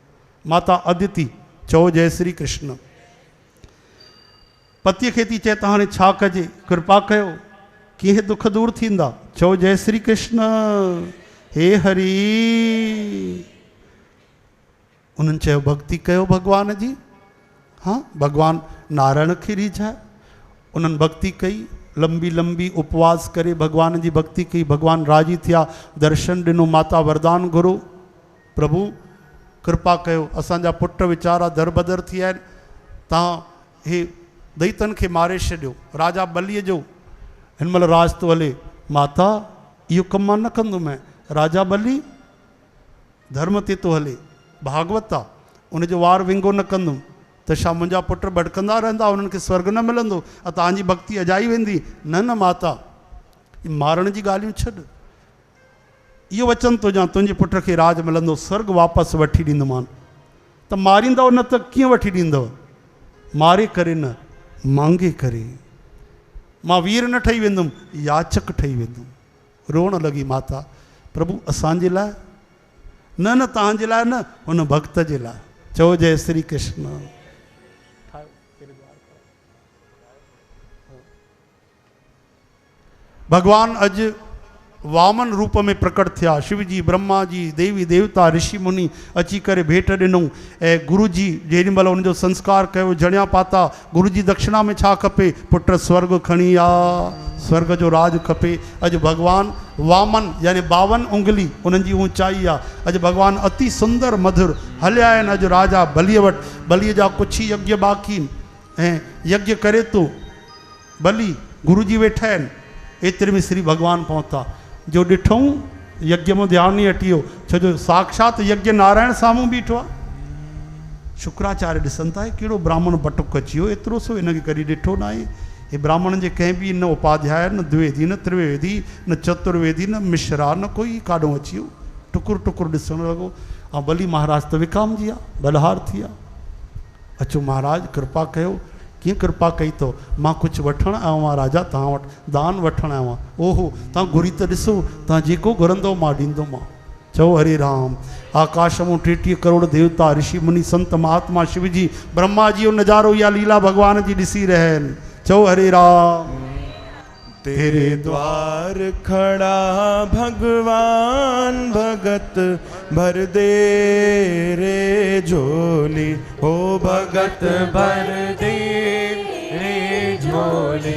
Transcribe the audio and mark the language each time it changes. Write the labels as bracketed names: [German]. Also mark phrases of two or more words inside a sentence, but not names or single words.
[Sindhi] माता अदिति, चओ जय श्री कृष्ण। पतीअ खे थी चए त हाणे छा कजे, कृपा कयो, कीअं दुख दूर थींदा, चओ जय श्री कृष्ण। हे हरि। उन्हनि चयो भक्ति कयो भगवान जी। हाँ, भगवान नारायण खे रिझाए। उन्हनि भक्ति कई, लंबी लंबी उपवास करे भगवान जी भक्ति कई। भगवान राजी थिया, दर्शन ॾिनो। माता वरदान घुरो, प्रभु कृपा कयो, असांजा पुट वीचारा दरबदर थी विया आहिनि, तव्हां हे दैतन खे मारे छॾियो। राजा बलीअ जो हिन महिल राज थो हले। माता इहो कमु मां न कंदुमि। राजा बली धर्म ते थो हले, भागवत आहे, उनजो वार विंगो न कंदुमि त छा मुंहिंजा पुट भटकंदा रहंदा, उन्हनि खे स्वर्ग न मिलंदो, तव्हांजी भक्ति अजाई वेंदी? न न माता, मारण जी ॻाल्हियूं छॾ। इहो वचन थो ॾियां, तुंहिंजे पुट खे राज मिलंदो, स्वर्ग वापसि वठी ॾींदोमान। त मारींदव न त कीअं वठी ॾींदव? मारे करे न, मांगे करे। मां वीर न ठही वेंदुमि, याचक ठही वेंदुमि। रोअण लॻी माता, प्रभु असांजे लाइ न, न तव्हांजे लाइ न, हुन भक्त जे लाइ। चओ जय श्री कृष्ण। भगवान अॼु वामन रूप में प्रकट थिया। शिव जी, ब्रह्मा जी, देवी देवता, ऋषि मुनि अची करे भेंट ॾिनऊं। ऐं गुरु जी जेॾी महिल उनजो संस्कार कयो, जणिया पाता। गुरु जी दक्षिणा में छा खपे? पुट स्वर्ग खणी आ, स्वर्ग जो राज खपे। अॼु भगवान वामन यानी 52 उंगली उन्हनि जी ऊंचाई आहे। अॼु भगवान अति सुंदर मधुर हलिया आहिनि अॼु राजा बलीअ वटि। बलीअ जा कुझु ई यज्ञ बाक़ी आहिनि ऐं यज्ञ करे थो बली, गुरु जी वेठा आहिनि। एतिरे में श्री भगवान पहुता। जो ॾिठूं यज्ञ में ध्यानु ई हटी वियो, छो जो साक्षात यज्ञ नारायण साम्हूं बीठो आहे। शुक्राचार्य ॾिसनि था कहिड़ो ब्राह्मण बटुक अची वियो, एतिरो सो हिनखे कॾहिं ॾिठो न आहे। हे ब्राह्मणनि जे कंहिं बि न उपाध्याय, न द्विवेदी, न त्रिवेदी, न चतुर्वेदी, न मिश्रा, न कोई काॾों अची वियो। टुकुर टुकुर ॾिसणु लॻो। ऐं बली महाराज त विकाम जी आहे, बलहार थी आहे। अचो महाराज कृपा कयो। कीअं कृपा कई अथव? मां कुझु वठणु आयो आहियां राजा तव्हां वटि, दान वठणु आयो आहियां। ओहो, तव्हां घुरी त ॾिसो, तव्हां जेको घुरंदव मां ॾींदोमांव। चओ हरे राम। आकाश में 33 करोड़ देवता, ऋषि मुनि, संत महात्मा, शिव जी, ब्रह्मा जी, उहो नज़ारो इहा लीला भगवान जी ॾिसी रहिया आहिनि। चओ हरे राम। [Hindi] तेरे द्वार खड़ा भगवान, भगत भर दे रे झोली। हो भगत भर दे रे झोली।